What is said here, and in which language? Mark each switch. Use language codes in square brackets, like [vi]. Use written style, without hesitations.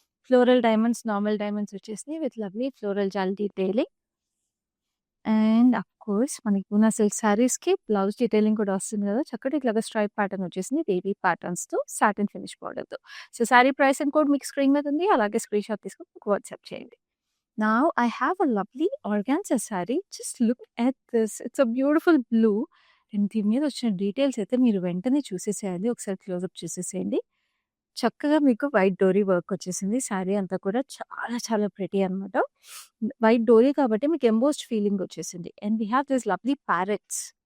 [te] Floral diamonds, normal diamonds వచ్చేసినాయి with lovely floral జాల్ detailing. And of course మనకి Poona silk శారీస్‌కి బ్లౌజ్ డీటెయిలింగ్ కూడా వస్తుంది కదా! చక్కటి ఇట్లాగా స్ట్రైప్ ప్యాటర్న్ వచ్చేసింది. వేవీ ప్యాటర్న్స్‌తో సాటిన్ ఫినిష్ బార్డర్‌తో. So, sari price and code మీకు స్క్రీన్ మీద ఉంది. అలాగే స్క్రీన్‌షాట్ తీసుకొని నాకు వాట్సాప్ చేయండి. [en] Now I have a lovely organza saree. Just look at this. It's a beautiful blue. [te] And దీని మీద వచ్చిన డీటెయిల్స్ అయితే మీరు వెంటనే చూసేసేయాలి. ఒకసారి క్లోజప్ చూసేసేయండి. చక్కగా మీకు వైట్ డోరీ వర్క్ వచ్చేసింది. శారీ అంతా కూడా చాలా చాలా ప్రెటీ అనమాట. వైట్ డోరీ కాబట్టి మీకు ఎంబోస్డ్ ఫీలింగ్ వచ్చేసింది. [en] And we have this lovely parrots.